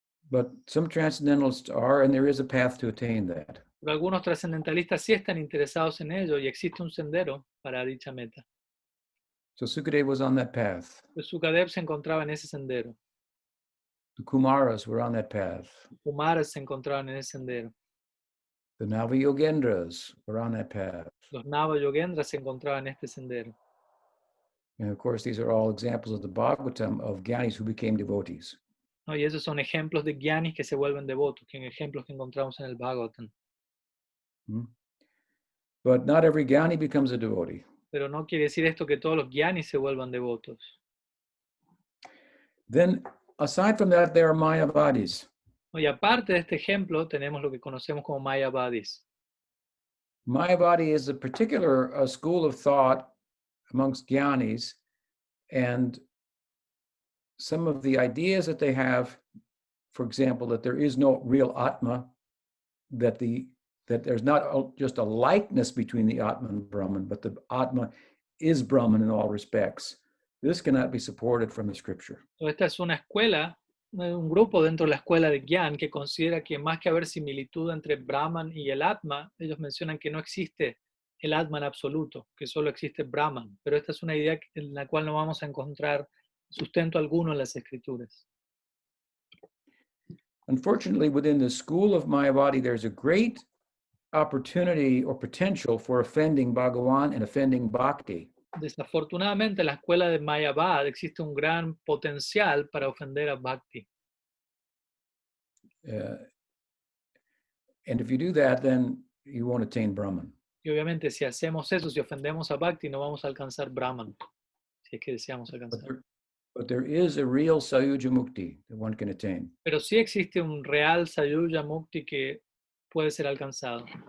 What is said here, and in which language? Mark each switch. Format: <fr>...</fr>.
<en>But some transcendentalists are, and there is a path to attain that.</en> <es>Pero algunos trascendentalistas sí están interesados en ello y existe un sendero para dicha meta.</es> <en>So Sukadeva was on that path.</en> <es>Pues Sukadeva se encontraba en ese sendero.</es> <en>The Kumaras were on that path.</en> <es>Kumaras se encontraban en ese sendero.</es> <en>The Navayogendras were on that path.</en> <es>Los Nava-yogendras se encontraban en este sendero.</es> <en>And of course, these are all examples of the Bhagavatam of Gyanis who became devotees.</en> <es>¿No? Y esos son ejemplos de gyanis que se vuelven devotos, que ejemplos que encontramos en el Bhagavatam.</es> <en>But not every Gyani becomes a devotee.</en> <es>Pero no quiere decir esto que todos los gyanis se vuelvan devotos.</es> <en>Then, aside from that, there are Mayavadis.</en> <es>¿No? Y aparte de este ejemplo, tenemos lo que conocemos como Mayavadis.</es> <en>Mayavadi is a particular school of thought amongst Gyanis, and some of the ideas that they have, for example, that there is no real Atma, that there's not just a likeness between the Atma and Brahman, but the Atma is Brahman in all respects. This cannot be supported from the scripture.</en> <es>Esta es una escuela, un grupo dentro de la escuela de Gyan que considera que más que haber similitud entre Brahman y el Atma, ellos mencionan que no existe el Atman absoluto, que solo existe Brahman. Pero esta es una idea en la cual no vamos a encontrar sustento alguno en las escrituras.</es> <en>Unfortunately, within the school of Mayavadi, there's a great opportunity or potential for offending Bhagavan and offending Bhakti.</en> <es>Desafortunadamente, en la escuela de Mayavad existe un gran potencial para ofender a Bhakti.</es> <en>And if you do that, then you won't attain Brahman.</en> <es>Y obviamente, si hacemos eso, si ofendemos a Bhakti, no vamos a alcanzar Brahman, si es que deseamos alcanzar.</es> <en>But there is a real Sayuja Mukti that one can attain.</en> <es>Pero sí existe un real Sayuja Mukti que puede ser alcanzado.</es>